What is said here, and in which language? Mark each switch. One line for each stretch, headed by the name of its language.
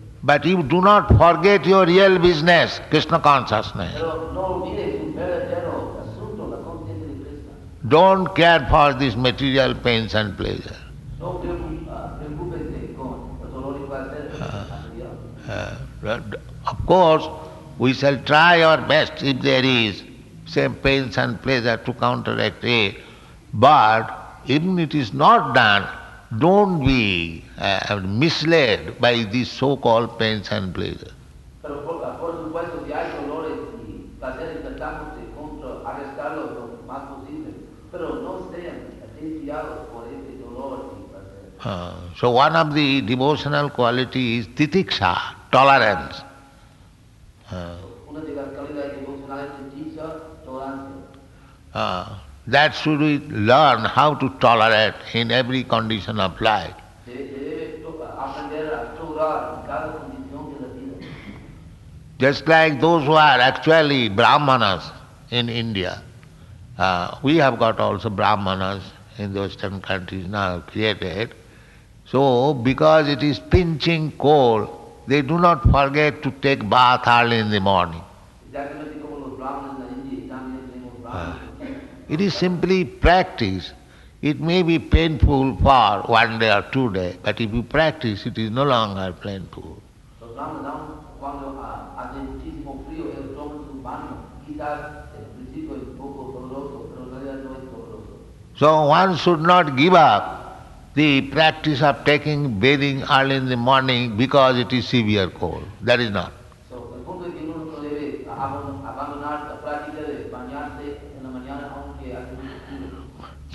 English: But you do not forget your real business, Krishna consciousness.
Spanish: Pero no olvides su verdadero asunto, la conciencia de Cristo.
English: Don't care for these material pains and pleasure.
Spanish: No preocúpese con el dolor y placer material.
English: Of course, we shall try our best if there is same pains and pleasure to counteract it. But even it is not done, don't be misled by these so-called pains and pleasure.
Spanish: Pero por supuesto, si hay dolores y placeres, tratamos de contrarrestarlos lo más posible. Pero no sean desviados por ese dolor y placer.
English: So one of the devotional qualities is titiksha, tolerance.
Spanish: Una de las calidades devocionales es dicha tolerancia.
English: that should we learn how to tolerate in every condition of life.
Spanish: Se debe aprender a tolerar en cada condición de la vida.
English: Just like those who are actually Brahmanas in India. We have got also Brahmanas in the Western countries now created. So, because it is pinching cold, they do not forget to take bath early in the morning.
Spanish: Exactamente como los brahmanes en la India, y también tenemos brahmanes.
English: It is simply practice. It may be painful for 1 day or 2 days, but if you practice, it is no longer painful.
Spanish: Los brahmanes, aun cuando hace muchísimo frío, ellos toman su baño. Quizás al principio es un poco doloroso, pero en realidad no es doloroso.
English: So one should not give up the practice of taking bathing early in the morning because it is severe cold. That is not.
Spanish: So, el punto es que uno no debe abandonar la práctica de bañarse en la mañana aunque hace mucho frío.